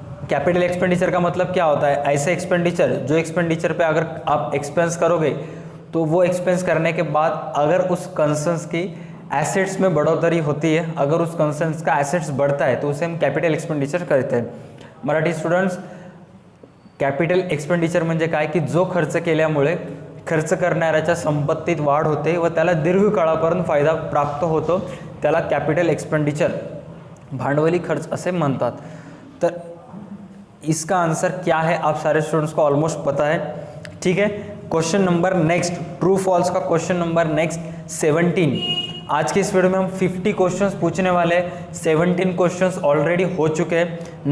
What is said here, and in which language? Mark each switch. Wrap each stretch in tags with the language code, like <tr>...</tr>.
<hi>Capital expenditure का मतलब क्या होता है? ऐसे एक्सपेंडिचर, जो एक्सपेंडिचर पे अगर आप एक्सपेंस करोगे तो वो एक्सपेंस करने के बाद अगर उस कंसर्न्स की एसेट्स में बढ़ोतरी होती है, अगर उस कंसर्न्स का एसेट्स बढ़ता है, तो उसे हम कैपिटल एक्सपेंडिचर कहते हैं।</hi> <mr>मराठी स्टुडंट्स, कॅपिटल एक्सपेंडिचर म्हणजे काय की जो खर्च केल्यामुळे खर्च करणाऱ्याच्या संपत्तीत वाढ होते व त्याला दीर्घकाळापर्यंत फायदा प्राप्त होतो, त्याला कॅपिटल एक्सपेंडिचर भांडवली खर्च असे म्हणतात।</mr> <hi>तर इसका आंसर क्या है आप सारे स्टूडेंट्स को ऑलमोस्ट पता है, ठीक है। Question number next, true false का क्वेश्चन नंबर नेक्स्ट 17। आज के इस वीडियो में हम 50 क्वेश्चंस पूछने वाले हैं। 17 क्वेश्चंस ऑलरेडी हो चुके हैं।</hi>